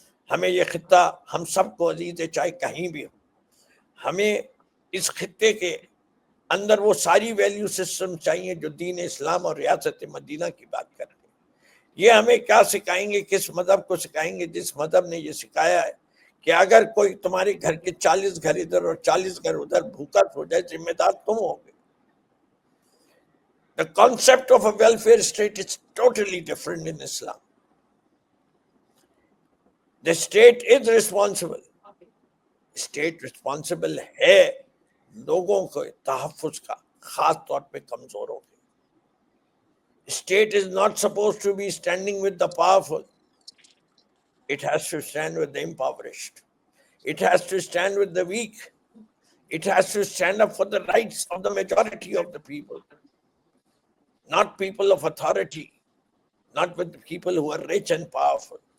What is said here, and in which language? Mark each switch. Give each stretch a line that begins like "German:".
Urdu: ہمیں یہ خطہ ہم سب کو عزیز ہے، چاہے کہیں بھی ہو. ہمیں اس خطے کے اندر وہ ساری ویلیو سسٹم چاہیے جو دین اسلام اور ریاست مدینہ کی بات کرتے ہیں. یہ ہمیں کیا سکھائیں گے، کس مذہب کو سکھائیں گے؟ جس مذہب نے یہ سکھایا ہے کہ اگر کوئی تمہارے گھر کے 40 گھر ادھر اور 40 گھر ادھر بھوکا سو جائے، ذمہ دار تم ہوگے.
English: The concept of a welfare state is totally different in Islam. The state is responsible. State responsible
Urdu: ہے لوگوں کو تحفظ کا، خاص طور پہ کمزوروں کے.
English: State is not supposed to be standing with the powerful. It has to stand with the impoverished. It has to stand with the weak. It has to stand up for the rights of the majority of the people. Not people of authority, not with the people who are rich and powerful.